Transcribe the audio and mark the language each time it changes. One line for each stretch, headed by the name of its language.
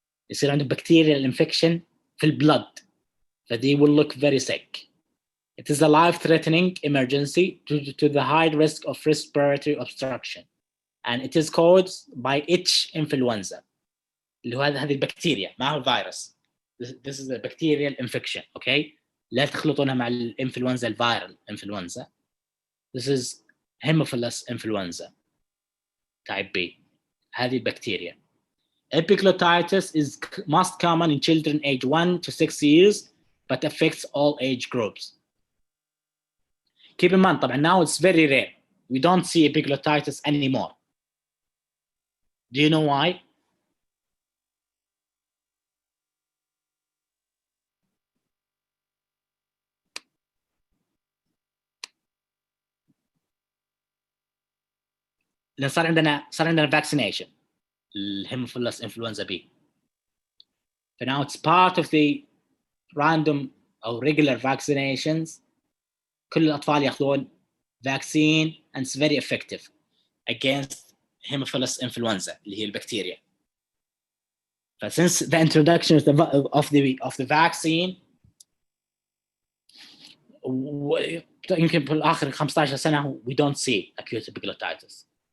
Arabic: يصير عندهم bacterial infection في البلد، فدي
English: will look very sick. It is a life-threatening emergency due to the high risk of respiratory obstruction, and it is caused by H. influenza.
Arabic: اللي هو هذه البكتيريا ما هو فيروس.
English: This is a bacterial infection, okay?
Arabic: لا تخلطونها مع الانفلونزا الفيرال influenza.
English: This is Haemophilus influenza type B.
Arabic: هذه البكتيريا.
English: Epiglottitis is most common in children age 1 to 6 years, but affects all age groups. Keep in mind, طبعا now it's very rare. We don't see epiglottitis anymore. Do you know why?
Arabic: لأن صار عندنا vaccination الهيموفيلس influenza B.
English: So now it's part of the random or regular vaccinations.
Arabic: كل الأطفال يأخذون
English: vaccine and it's very effective against Haemophilus influenza
Arabic: اللي هي البكتيريا.
English: But since the introduction of the vaccine
Arabic: يمكن في الآخر 15 سنة
English: we don't see acute epiglottitis.